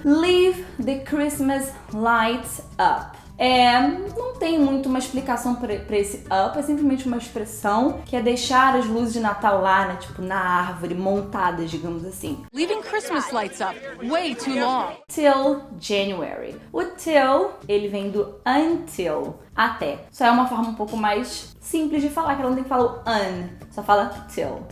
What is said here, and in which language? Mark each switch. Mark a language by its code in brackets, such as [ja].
[en] Leave the Christmas lights up. [pt] Não tem muito uma explicação pra esse up, é simplesmente uma expressão que é deixar as luzes de Natal lá, né, tipo na árvore, montadas, digamos assim. [en] Leaving Christmas lights up way too long. Till January. [pt] O till, ele vem do until, até. Só é uma forma um pouco mais simples de falar, que ela não tem que falar o só fala till.